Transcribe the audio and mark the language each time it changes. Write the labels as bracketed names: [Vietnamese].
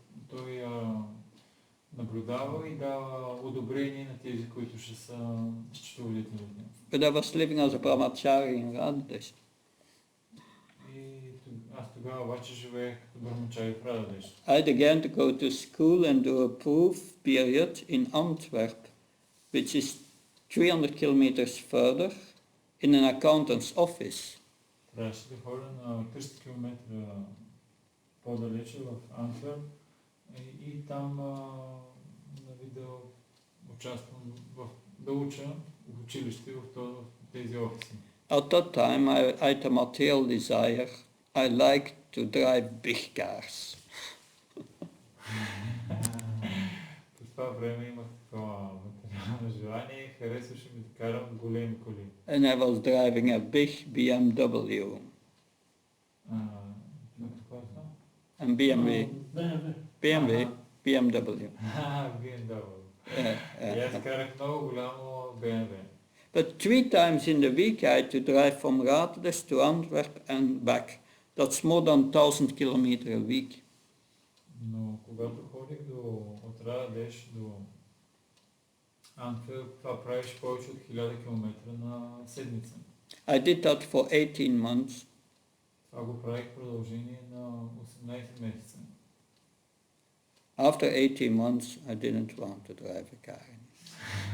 [Bulgarian] Той наблюдава и дава одобрение на тези, които ще са счетоводители. [English] But I was living as a brahmachari in Radhadesh. [Bulgarian] И аз тогава обаче живеех като брахмачари в Рададеш. [English] I had again to go to school and do a proof period in Antwerp, which is 300 kilometers further, in an accountant's office. [Bulgarian] Трябваше да ходя на 300 км по-далече в Антверп и там да участвам, да уча в училище в тези офиси. [English] At that time I had a material desire. I liked to drive big cars. [Bulgarian] По това време имах такова материално желание и харесваше ми да карам големи коли. [English] And I was driving a big BMW. [Bulgarian] Какво е това? [English] And BMW, BMW. BMW. BMW. Uh, [Bulgarian] И аз uh, карах много голямо BMW. [English] But 3 times in the week I had to drive from Radles to Antwerp and back. That's more than 1,000 kilometers a week. [Bulgarian] Но когато ходих от Радеш до Антверп, това правиш повече от 1000 км на седмица. [English] I did that for 18 months. [Bulgarian] Това го правих в продължение на 18 месеца. [English] After 18 months, I didn't want to drive a car anymore.